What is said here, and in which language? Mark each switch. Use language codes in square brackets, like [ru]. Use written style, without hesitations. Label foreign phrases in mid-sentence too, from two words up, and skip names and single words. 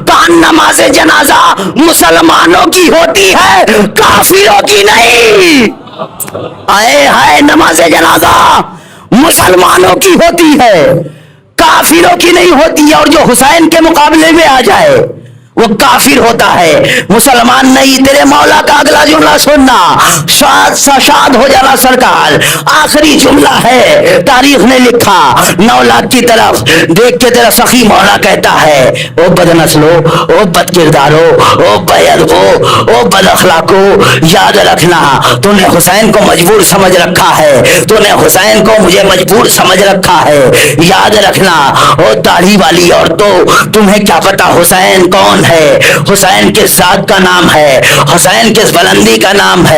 [ur] کہا نمازِ جنازہ مسلمانوں کی ہوتی ہے، کافروں کی نہیں. آئے ہائے، نمازِ جنازہ مسلمانوں کی ہوتی ہے، کافروں کی نہیں ہوتی ہے. اور جو حسین کے مقابلے میں آ جائے وہ کافر ہوتا ہے، مسلمان نہیں۔ تیرے مولا کا اگلا جملہ سننا، شاد ہو جانا سرکار۔ آخری جملہ ہے، تاریخ نے لکھا، 9 لاکھ کی طرف دیکھ کے تیرا سخی مولا کہتا ہے، او بد نسلو، او بد کردارو، او بےادبو، او بد اخلاقو، یاد رکھنا تو نے حسین کو مجبور سمجھ رکھا ہے، تو نے حسین کو مجھے مجبور سمجھ رکھا ہے، یاد رکھنا۔ او داڑھی والی عورتوں، تمہیں کیا پتا حسین کون ہے؟ حسین کس ذات کا نام ہے؟ حسین کس بلندی کا نام ہے؟